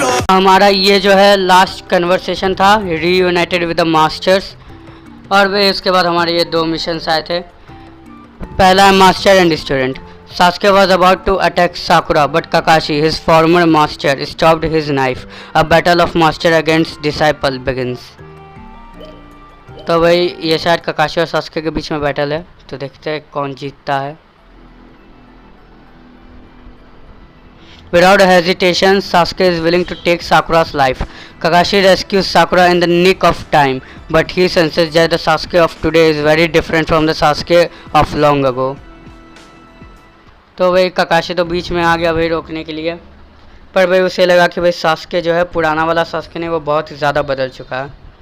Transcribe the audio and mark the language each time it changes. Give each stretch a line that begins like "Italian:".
Hindi: हमारा ये जो है लास्ट कन्वर्सेशन था
English: Reunited with the masters.
Hindi: और वे इसके बाद हमारे ये दो मिशंस आए थे। पहला है master and student.
English: Sasuke was about to attack Sakura, but Kakashi, his former master, stopped his knife. A battle of master against disciple begins.
Hindi: तो भाई ये शायद ककाशी और सास्के के बीच में बैटल है, तो देखते हैं कौन जीतता है।
English: Without hesitation, Sasuke is willing to take Sakura's life. Kakashi rescues Sakura in the nick of time, but he senses that the Sasuke of today is very different from the Sasuke of long ago.
Hindi: तो भाई ककाशी तो बीच में आ गया भाई रोकने के लिए, पर भाई उसे लगा कि भाई सास्के जो है पुराना वाला सास्के नहीं, वो बहुत ही ज़्यादा बदल चुका है।